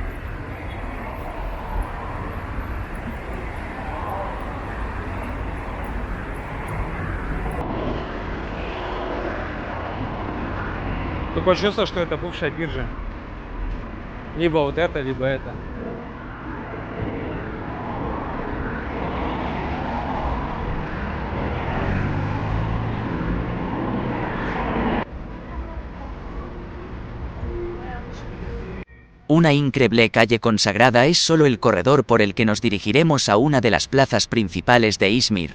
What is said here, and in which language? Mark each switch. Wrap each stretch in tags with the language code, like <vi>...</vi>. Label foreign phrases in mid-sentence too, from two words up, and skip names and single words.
<ru>Такое чувство, что это бывшая биржа. Либо вот это, либо это.</ru> <es>Una increíble calle consagrada es solo el corredor por el que nos dirigiremos a una de las plazas principales de Izmir.</es>